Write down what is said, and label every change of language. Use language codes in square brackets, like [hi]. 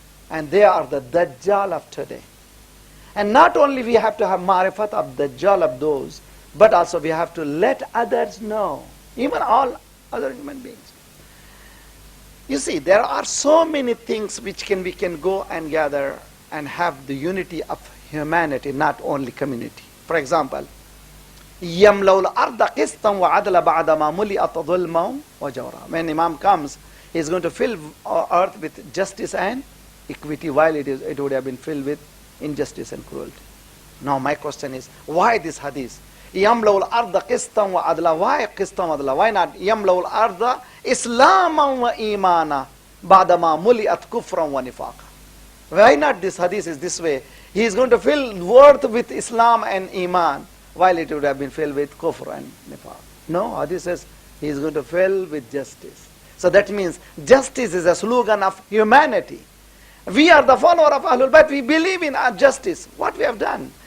[en] And they are the Dajjal of today. And not only we have to have ma'rifat of Dajjal of those, but also we have to let others know, even all other human beings. You see, there are so many things which we can go and gather and have the unity of humanity, not only community. For example, [ar] يَمْلَوْ الْأَرْضَ قِسْطًا وَعَدْلَ بَعْدَمَا مُلِئَتْ ظُلْمًا وَجَوْرًا. [en] When Imam comes, he is going to fill earth with justice and equity, while it would have been filled with injustice and cruelty. Now my question is, why this hadith? [ar] يَمْلَوْ الْأَرْضَ قِسْطًا وَعَدْلًا. [en] Why [ar] قِسْطًا وَعَدْلًا? [en] Why not [ar] يَمْلَوْ الْأَرْضَ إِسْلَامًا وَإِيمَانًا بَعْدَمَا مُلِئَتْ كُفْرًا وَنِفَاقًا? [en] Why not this hadith is this way? He is going to fill earth with Islam and Iman, while it would have been filled with kufr and nifaq. No, hadith says he is going to fill with justice. So that means justice is a slogan of humanity. We are the follower of Ahlul Bayt. We believe in justice. What we have done?